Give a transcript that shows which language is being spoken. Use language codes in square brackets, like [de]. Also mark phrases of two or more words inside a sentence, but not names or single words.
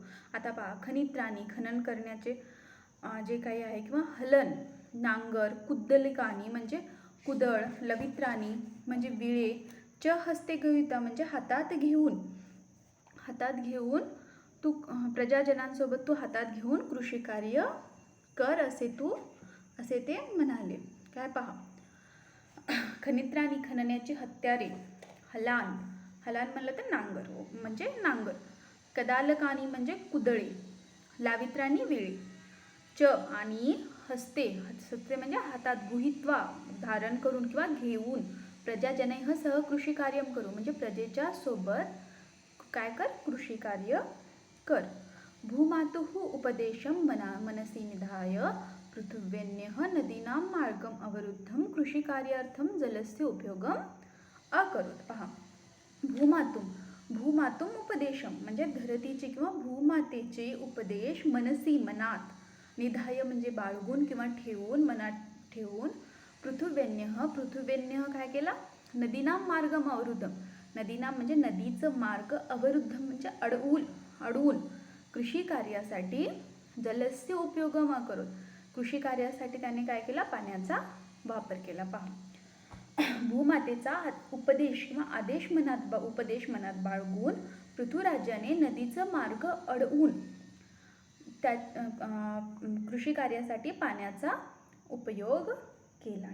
[mr] आता पहा खनित्राणी खनन करण्याचे जे काही आहे किंवा हलन नांगर कुद्दलिकानी म्हणजे कुदळ लवित्राणी म्हणजे विळे [sa] च हस्ते गृहीत्वा [mr] म्हणजे हातात घेऊन तू प्रजाजनांसोबत तू हातात घेऊन कृषी कार्य कर असे ते म्हणाले. काय पहा खनित्राणी खनण्याची हत्यारे हलान म्हणलं तर नांगर म्हणजे नांगर कदालकानी म्हणजे कुदळे लावित्राणी विळे च आणि हस्ते म्हणजे हातात गृहीत्वा धारण करून किंवा घेऊन [sa] प्रजाजनैः सह [mr] कृषी कार्य करू म्हणजे प्रजेच्या सोबत काय कर? कृषी कार्य कर. [sa] भूमातुः उपदेशं मनसी निधाय पृथिव्यन्यः नदीनां मार्गम अवरुद्धं कृषी कार्यार्थं जलस्य उपयोगम अकरोत. [mr] पहा [sa] भूमातुम भूमातुम उपदेशम [mr] म्हणजे धरतीचे किंवा भूमातेचे उपदेश मनसी मनात निधाय म्हणजे बाळगून किंवा ठेवून मनात ठेवून पृथुव्यन्य काय केला [sa] नदीनाम मार्गम अवरुद्धम [mr] नदीनाम म्हणजे नदीचं मार्ग अवरुद्ध म्हणजे अडवून कृषी कार्यासाठी [sa] जलस्य उपयोगम [mr] करून कृषी कार्यासाठी त्याने काय केला पाण्याचा वापर केला. पहा भूमातेचा उपदेश किंवा उपदेश मनात बाळगून पृथ्वीराजाने नदीचं मार्ग अडवून त्या कृषी कार्यासाठी पाण्याचा उपयोग केला.